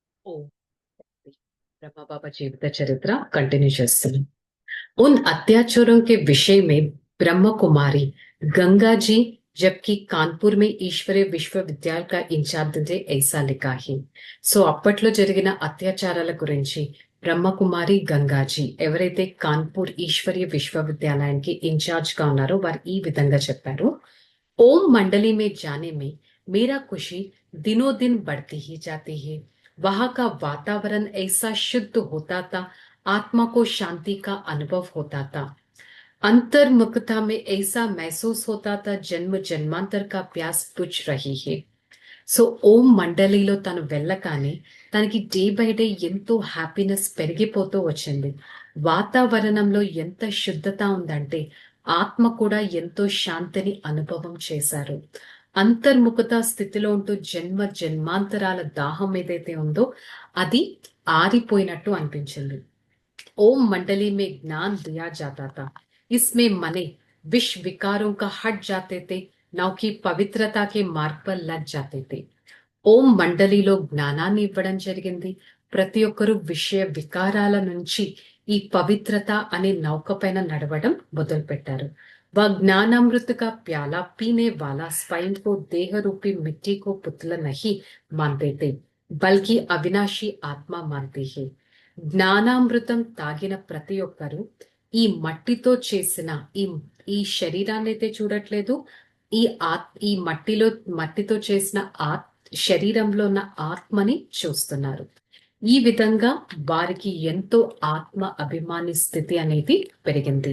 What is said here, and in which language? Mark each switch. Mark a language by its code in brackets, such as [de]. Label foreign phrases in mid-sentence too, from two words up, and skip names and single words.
[hi] ओ ब्रह्मा बाबा जीवित चरित्र कंटिन्यू చేస్తున్నాం. उन अत्याचारों के विषय में ब्रह्म कुमारी गंगा जी जबकि कानपुर में ईश्वरीय विश्वविद्यालय का इंचार्ज थे ऐसा लिखा है. [te] సో అప్పట్లో జరిగిన అత్యాచారాల గురించి బ్రహ్మకుమారి గంగాజీ ఎవరైతే కాన్పూర్ ఈశ్వరీయ విశ్వవిద్యాలయానికి ఇన్ఛార్జ్ గా ఉన్నారో వారు ఈ విధంగా చెప్పారు. [hi] ओम मंडली में जाने में मेरा खुशी दिनों दिन बढ़ती ही जाती है. वहां का वातावरण ऐसा शुद्ध होता था, आत्मा को शांति का अनुभव होता था. अंतर्मुखता में ऐसा महसूस होता था जन्म जन्मांतर का प्यास बुझ रही है. [te] సో ఓం మండలిలో తను వెళ్ళగానే తనకి [en] day by day [te] ఎంతో హ్యాపీనెస్ పెరిగిపోతూ వచ్చింది. వాతావరణంలో ఎంత శుద్ధత ఉందంటే ఆత్మ కూడా ఎంతో శాంతిని అనుభవం చేశారు. అంతర్ముఖత స్థితిలో ఉంటూ జన్మ జన్మాంతరాల దాహం ఏదైతే ఉందో అది ఆరిపోయినట్టు అనిపించింది. [hi] ओम मंडली में ज्ञान दिया जाता था, इसमें मने विश्व विकारों का हट जाते थे, नौ की पवित्रता के मार्ग पर लग जाते थे. [te] ఓం మండలిలో జ్ఞానాన్ని ఇవ్వడం జరిగింది. ప్రతి ఒక్కరూ విషయ వికారాల నుంచి ఈ పవిత్రత అనే నౌక పైన నడవడం మొదలు పెట్టారు. [hi] वह ज्ञानामृत का प्याला पीने वाला स्वयं को देह रूपी मिट्टी को पुतला नहीं मानते थे, बल्कि अविनाशी आत्मा मानते हैं. [te] జ్ఞానామృతం తాగిన ప్రతి ఒక్కరు ఈ మట్టితో చేసిన ఈ శరీరాన్ని అయితే చూడట్లేదు, ఈ మట్టితో చేసిన శరీరంలో ఉన్న ఆత్మని చూస్తున్నారు. ఈ విధంగా వారికి ఎంతో ఆత్మ అభిమాని స్థితి అనేది పెరిగింది.